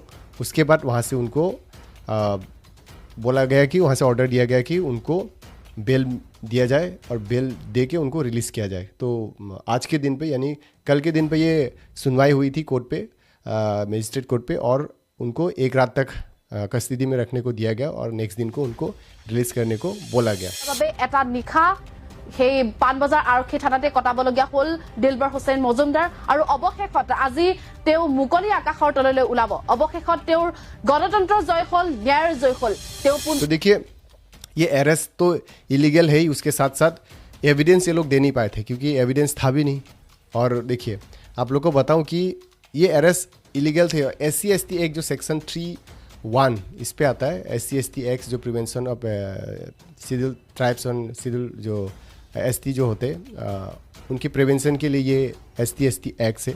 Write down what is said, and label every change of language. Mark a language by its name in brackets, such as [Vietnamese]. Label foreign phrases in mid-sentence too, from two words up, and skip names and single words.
[Hindi] उसके बाद वहाँ से उनको बोला गया कि वहाँ से ऑर्डर दिया गया कि उनको बेल दिया जाए, और बेल दे के उनको रिलीज़ किया जाए। तो आज के दिन पे यानी कल के दिन पे ये सुनवाई हुई थी कोर्ट पे, [English] magistrate court [Hindi] पे, और उनको 1 रात तक कस्टडी में रखने को दिया गया, और नेक्स्ट दिन को उनको रिलीज करने को बोला गया। [Assamese] निशा সেই পানবজাৰ আৰক্ষী থানাতে কটাবলগীয়া হ'ল দিলবৰ হুছেইন মজুমদাৰ, আৰু অৱশেষত আজি তেওঁ মুকলি আকাশৰ তললৈ ওলাব। অৱশেষত তেওঁৰ গণতন্ত্ৰ জয় হ'ল, ন্যায়ৰ জয় হ'ল। তেওঁ [Hindi] तो देखिए ये अरेस्ट तो इलीगल है ही, उसके साथ साथ एविडेंस ये लोग दे नहीं पाए थे, क्योंकि एविडेंस था भी नहीं। और देखिए आप लोग को बताऊं कि ये अरेस्ट इलीगल थे। SC/ST एक्ट जो सेक्शन 3(1) इस पे आता है, SC/ST एक्ट जो [English] prevention of schedule tribes [Hindi] और शेड्यूल जो ST जो होते उनकी प्रिवेंशन के लिए ये ST/ST एक्ट है।